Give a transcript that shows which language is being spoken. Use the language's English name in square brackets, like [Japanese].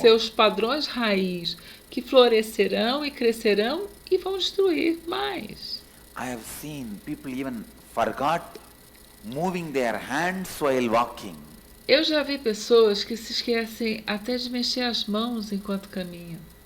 [Portuguese] seus padrões raiz, que florescerão e crescerão e vão destruir mais. [English] I have seen people even forgot moving their hands while walking. [Portuguese] Eu já vi pessoas que se esquecem até de mexer as mãos enquanto caminham.